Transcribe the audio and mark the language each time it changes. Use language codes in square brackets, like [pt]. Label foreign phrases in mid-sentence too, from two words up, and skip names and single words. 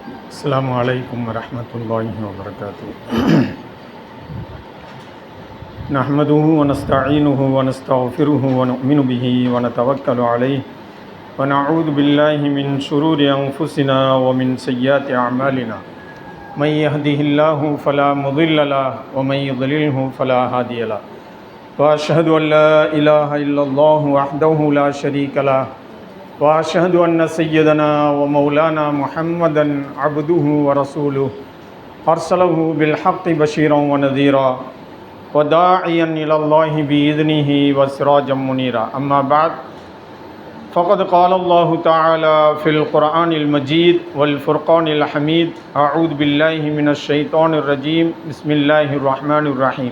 [ar] السلام عليكم ورحمة الله وبركاته. نحمده ونستعينه ونستغفره ونؤمن به ونتوكل عليه ونعوذ بالله من شرور أنفسنا ومن سيئات أعمالنا. من يهده الله فلا مضل له ومن يضلله فلا هادي له. وأشهد أن لا إله إلا الله وحده لا شريك له وأشهد أن سيدنا ومولانا محمدا عبده ورسوله أرسله بالحق بشيرا ونذيرا وداعيا إلى الله بإذنه وسراجا منيرا. أما بعد فقد قال الله تعالى في القرآن المجيد والفرقان الحميد: أعوذ بالله من الشيطان الرجيم، بسم الله الرحمن الرحيم.